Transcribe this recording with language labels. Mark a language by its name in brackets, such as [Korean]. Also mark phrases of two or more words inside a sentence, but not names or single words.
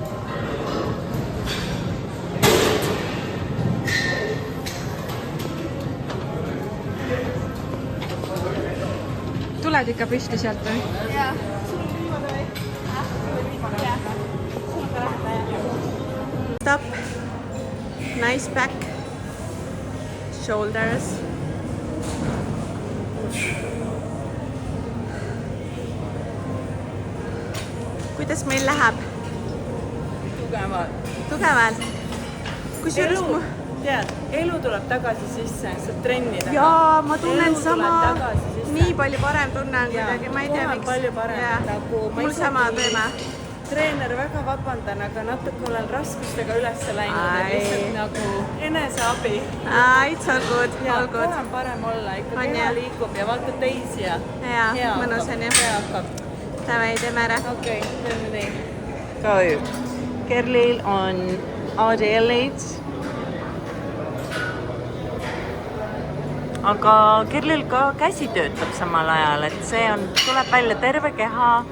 [Estonian] Tuled ikka püsti sealt või? Jaa. Sul on viimane või? Sul on viimane. Jaa. Sul on ka lähedal. [English] Stop. Nice back. Shoulders. [Estonian] Kuidas meil läheb? Tugevalt. Kusjuures elu tuleb tagasi sisse, sa trennid. Jaa, ma tunnen sama. Nii palju parem tunnen kuidagi, ma ei tea miks. Palju parem. Mul sama teeme. Treener, väga vabandan, aga natuke olen raskustega üles läinud. Lihtsalt nagu eneseabi. [English] It's all good, all good. [Estonian] Kohe on parem olla, ikka keha liigub ja vaata teisi ja hea, mõnus on jah. Hea hakkab. Davai, teeme ära. Okei, teeme nii. Go. Kerlil on ADL-id. Aga Kerlil ka käsi töötab samal ajal, et see on, tuleb välja terve keha.